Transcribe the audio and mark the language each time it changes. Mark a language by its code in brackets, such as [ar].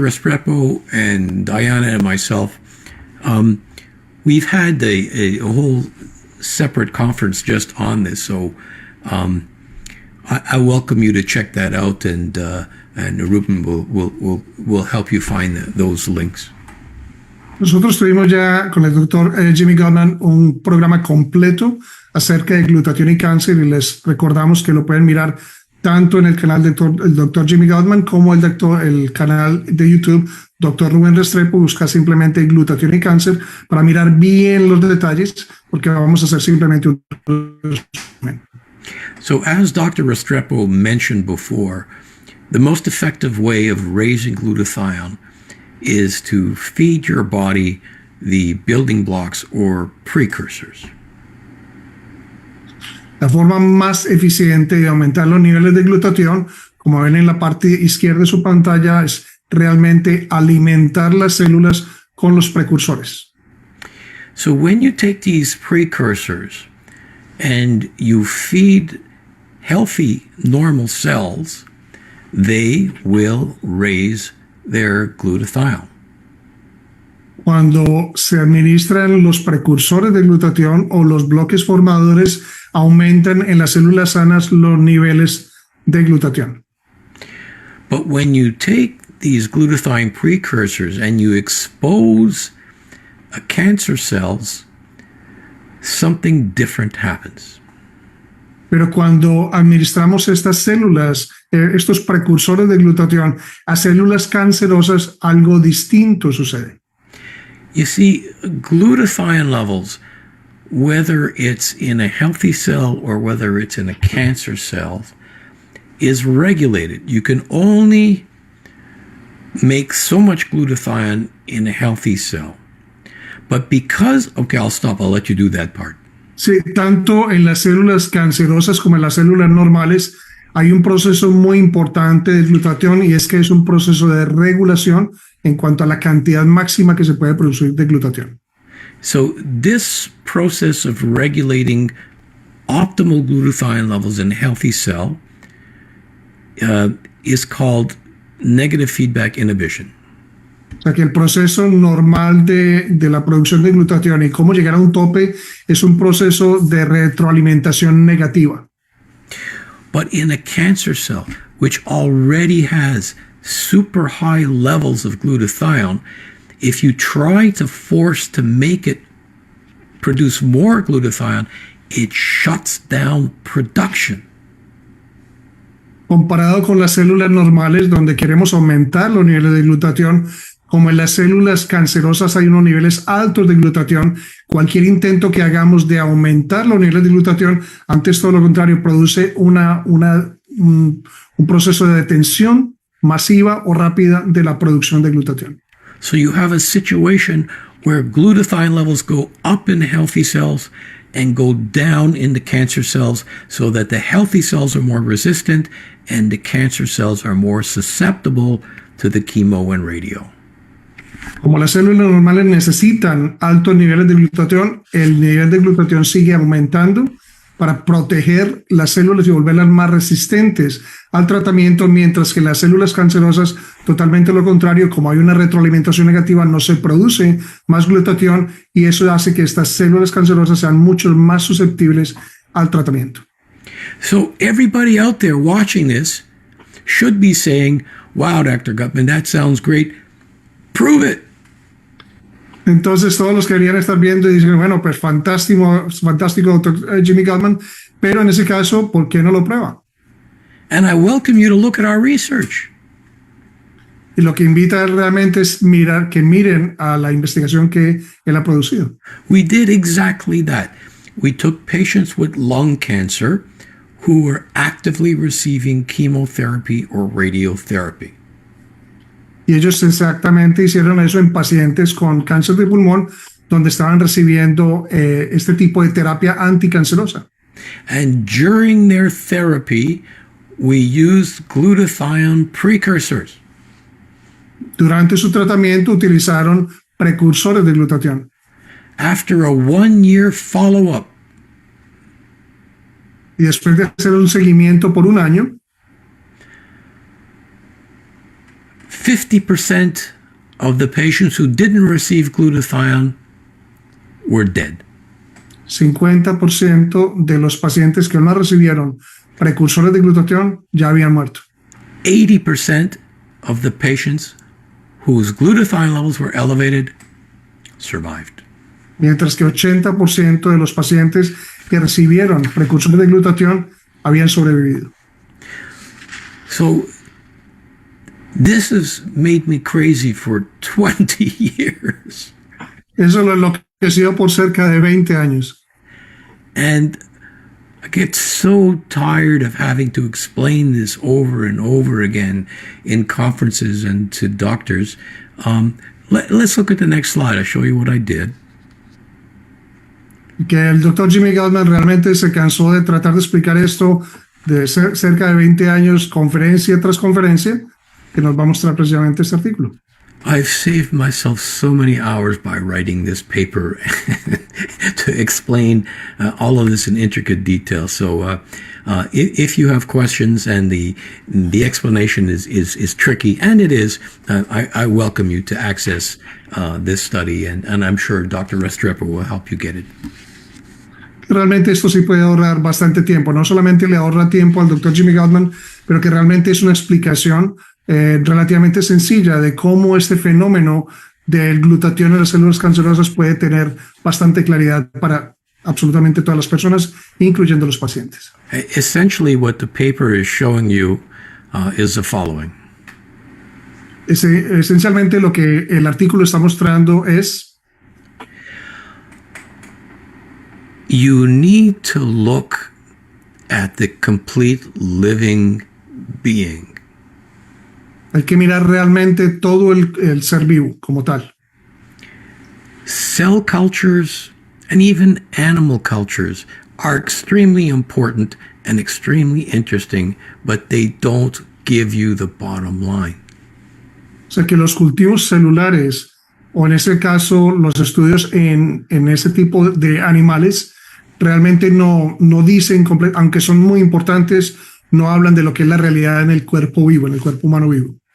[en] Restrepo and Diana and myself, we've had a whole separate conference just on this, so I welcome you to check that out, and Ruben will help you find those links. [es] Nosotros tuvimos ya con el doctor Jimmy Gutman un programa completo acerca de glutatión y cáncer, y les recordamos que lo pueden mirar tanto en el canal del doctor Jimmy Gutman como el canal de YouTube Dr. Rubén Restrepo. Busca simplemente glutatión y cáncer para mirar bien los detalles, porque vamos a hacer simplemente un resumen. [en] So as Dr. Restrepo mentioned before, the most effective way of raising glutathione is to feed your body the building blocks or precursors. [es] La forma más eficiente de aumentar los niveles de glutatión, como ven en la parte izquierda de su pantalla, es realmente alimentar las células con los precursores. [en] So when you take these precursors and you feed healthy, normal cells, they will raise their glutathione. [es] Cuando se administran los precursores de glutatión o los bloques formadores, aumentan en las células sanas los niveles de glutatión. [en] But when you take these glutathione precursors and you expose cancer cells, something different happens. [es] Pero cuando administramos estas células, estos precursores de glutatión a células cancerosas, algo distinto sucede. [en] You see, glutathione levels, whether it's in a healthy cell or whether it's in a cancer cell, is regulated. You can only make so much glutathione in a healthy cell. But because, okay, I'll stop. I'll let you do that part. [es] Sí, tanto en las células cancerosas como en las células normales hay un proceso muy importante de glutatión, y es que es un proceso de regulación en cuanto a la cantidad máxima que se puede producir de glutatión. [en] So this process of regulating optimal glutathione levels in a healthy cell is called negative feedback inhibition. [es] O sea que el proceso normal de la producción de glutatión y cómo llegar a un tope es un proceso de retroalimentación negativa. [en] But in a cancer cell, which already has super high levels of glutathione, if you try to force to make it produce more glutathione, it shuts down production. [es] Comparado con las células normales, donde queremos aumentar los niveles de glutatión, como en las células cancerosas hay unos niveles altos de glutatión, cualquier intento que hagamos de aumentar los niveles de glutatión, antes todo lo contrario, produce un proceso de detención masiva o rápida de la producción de glutatión. [en] So you have a situation where glutathione levels go up in the healthy cells and go down in the cancer cells, so that the healthy cells are more resistant and the cancer cells are more susceptible to the chemo and radio. [es] Como las células normales necesitan altos niveles de glutatión, el nivel de glutatión sigue aumentando para proteger las células y volverlas más resistentes al tratamiento, mientras que las células cancerosas, totalmente lo contrario, como hay una retroalimentación negativa, no se produce más glutatión, y eso hace que estas células cancerosas sean mucho más susceptibles al tratamiento. [en] So everybody out there watching this should be saying, wow, Dr. Gutman, that sounds great. Prove it. [es] Entonces todos los que deberían estar viendo y dicen, bueno, pues fantástico, doctor Jimmy Gutman, pero en ese caso, ¿por qué no lo prueba? [en] And I welcome you to look at our research. [es] Y lo que invita realmente es miren a la investigación que él ha producido. [en] We did exactly that. we took patients with lung cancer who were actively receiving chemotherapy or radiotherapy. [es] Y ellos exactamente hicieron eso en pacientes con cáncer de pulmón, donde estaban recibiendo este tipo de terapia anticancerosa. [en] And during their therapy, we used glutathione precursors. [es] Durante su tratamiento utilizaron precursores de glutatión. [en] After a 1-year follow-up, [es] Y después de hacer un seguimiento por un año, [en] 50% of the patients who didn't receive glutathione were dead. [es] 50% de los pacientes que no recibieron precursores de glutatión ya habían muerto. [en] 80% of the patients whose glutathione levels were elevated survived. [es] Mientras que 80% de los pacientes que recibieron precursores de glutatión habían sobrevivido. [en] So this has made me crazy for 20 years. [es] Eso lo enloqueció por cerca de 20 años. [en] And I get so tired of having to explain this over and over again in conferences and to doctors. Let's look at the next slide. I'll show you what I did. [es] Que el doctor Jimmy Gutman realmente se cansó de tratar de explicar esto de cerca de 20 años, conferencia tras conferencia, que nos va a mostrar precisamente este artículo. [en] I've saved myself so many hours by writing this paper to explain all of this in intricate detail. So if you have questions and the explanation is tricky, and it is, I welcome you to access this study, and I'm sure Dr. Restrepo will help you get it. [es] Realmente esto sí puede ahorrar bastante tiempo. No solamente le ahorra tiempo al doctor Jimmy Gutman, pero que realmente es una explicación relativamente sencilla de cómo este fenómeno del glutatión en las células cancerosas puede tener bastante claridad para absolutamente todas las personas, incluyendo los pacientes. [en] Essentially, what the paper is showing you is the following. [es] Esencialmente lo que el artículo está mostrando es: [en] you need to look at the complete living being. [es] Hay que mirar realmente todo el ser vivo como tal. [en] Cell cultures and even animal cultures are extremely important and extremely interesting, but they don't give you the bottom line. [es] O sea que los cultivos celulares, o en ese caso los estudios en ese tipo de animales, realmente no dicen, aunque son muy importantes, no hablan de lo que es la realidad en el cuerpo vivo, en el cuerpo humano vivo.